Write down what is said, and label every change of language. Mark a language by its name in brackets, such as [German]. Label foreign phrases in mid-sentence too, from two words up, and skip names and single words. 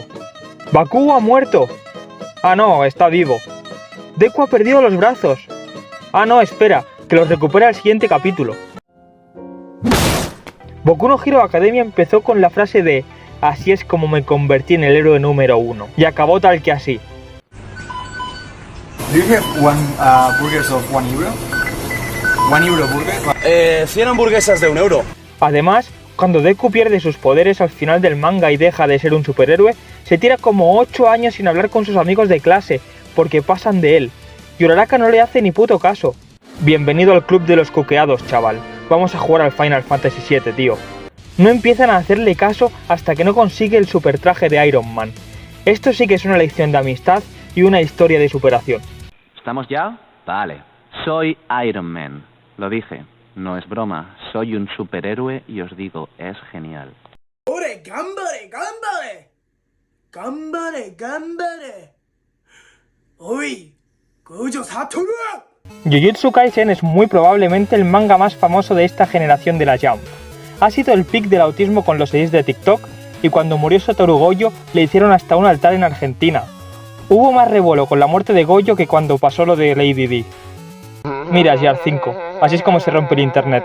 [Spanish] Bakugo ha muerto. Ah no, está vivo. Deku ha perdido los brazos. Ah no, espera, que los recupera el siguiente capítulo. Boku no Hero Academia empezó con la frase de "así es como me convertí en el héroe número 1" y acabó tal que así. [English] Do you have burgers of 1 euro? 1 euro burger? [Spanish] 100 hamburguesas de €1. Además, cuando Deku pierde sus poderes al final del manga y deja de ser un superhéroe, se tira como 8 años sin hablar con sus amigos de clase, porque pasan de él. Y Uraraka no le hace ni puto caso. Bienvenido al club de los cuqueados, chaval. Vamos a jugar al Final Fantasy VII, tío. No empiezan a hacerle caso hasta que no consigue el super traje de Iron Man. Esto sí que es una lección de amistad y una historia de superación. ¿Estamos ya? Vale. Soy Iron Man. Lo dije. No es broma. Soy un superhéroe y os digo, es genial. [Japanese] ¡Ore, がんばれ、がんばれ!がんばれ、がんばれ! [Spanish] ¡Uy! ¡Gojo Satoru! Jujutsu Kaisen es muy probablemente el manga más famoso de esta generación de la Jump. Ha sido el pic del autismo con los edits de TikTok y cuando murió Satoru Gojo le hicieron hasta un altar en Argentina. Hubo más revuelo con la muerte de Gojo que cuando pasó lo de Lady Di. Mira, Yar 5, así es como se rompe el internet.